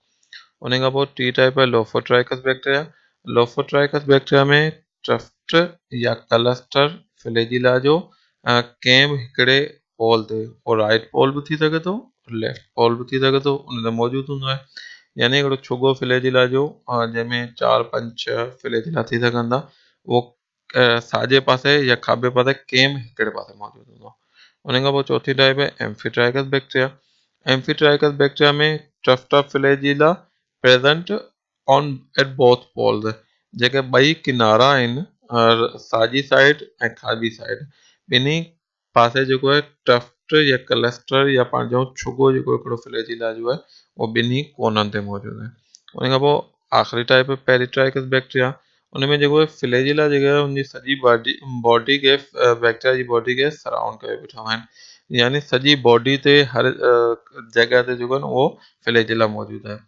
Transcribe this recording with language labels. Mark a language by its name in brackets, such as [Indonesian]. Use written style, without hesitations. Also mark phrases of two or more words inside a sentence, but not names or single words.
[Sindhi] उन खां पोइ टी टाइप आहे लोफोट्राइकस बैक्टीरिया। लोफोट्राइकस बैक्टीरिया में ट्रफ्ट या [English] cluster flagella [Sindhi] जो कंहिं बि हिकिड़े पोल ते, उहो [English] right pole [Sindhi] बि थी सघे थो, [English] left pole [Sindhi] बि थी सघे थो, उन ते मौजूदु हूंदो आहे। यानी हिकिड़ो छुगो फ्लैजिला जो जंहिंमें 4, 5, 6 फ्लैजिला थी सघंदा, उहो साॼे पासे या खाॿे पासे कंहिं बि हिकिड़े पासे मौजूदु हूंदो। उन खां पोइ चौथी टाइप आहे एम्फीट्राइकस बैक्टीरिया। एम्फीट्राइकस बैक्टीरिया में [English] tuft of flagella present on at both poles, [Sindhi] जेके ॿई किनारा आहिनि साॼी साइड ऐं खाॿी साइड, ॿिन्ही पासे जेको आहे ट्रफ्ट या क्लस्टर या पंहिंजो छुगो जेको हिकिड़ो फ्लैजिला जो आहे उहो ॿिन्ही कोननि ते मौजूदु आहे। उन खां पोइ आख़िरी टाइप आहे पेरिट्राइकस बैक्टीरिया। उन में जेको आहे फ्लैजिला जेका आहे उनजी सॼी बॉडी खे बैक्टीरिया जी बॉडी खे सराउंड करे बीठा आहिनि, यानी सॼी बॉडी ते हर जॻह ते जेको आहे न उहो फ्लैजिला मौजूदु आहे।